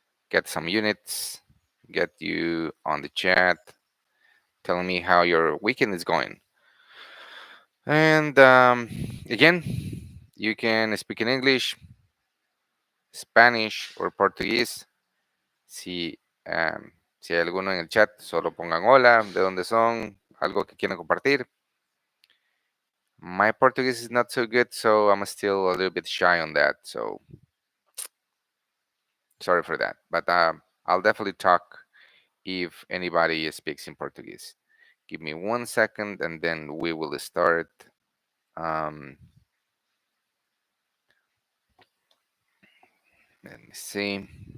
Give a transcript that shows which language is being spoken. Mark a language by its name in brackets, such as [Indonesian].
[English] Get some units, get you on the chat, telling me how your weekend is going. And again, you can speak in English, Spanish, or Portuguese. [Spanish] Si, si hay alguno en el chat, solo pongan hola, de dónde son, algo que quieran compartir. [English] My Portuguese is not so good, so I'm still a little bit shy on that. So sorry for that. But I'll definitely talk if anybody speaks in Portuguese. Give me 1 second and then we will start. Um, Let me see.